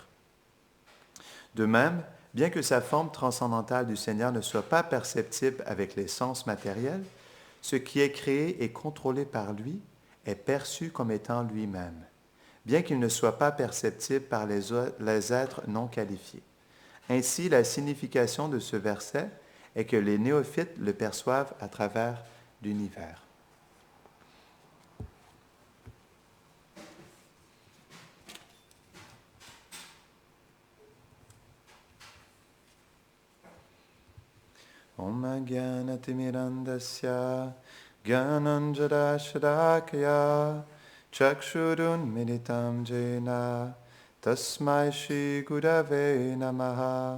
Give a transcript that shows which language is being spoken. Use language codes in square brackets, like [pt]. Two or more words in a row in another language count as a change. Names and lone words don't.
[fr] De même, bien que sa forme transcendantale du Seigneur ne soit pas perceptible avec les sens matériels, ce qui est créé et contrôlé par lui est perçu comme étant lui-même, bien qu'il ne soit pas perceptible par les êtres non qualifiés. Ainsi, la signification de ce verset est que les néophytes le perçoivent à travers l'univers. [sa] Om Gyanatimirandasya Gyananjadashadakaya Chakshurun Militam Jena Tasmai Shri Gurave Namaha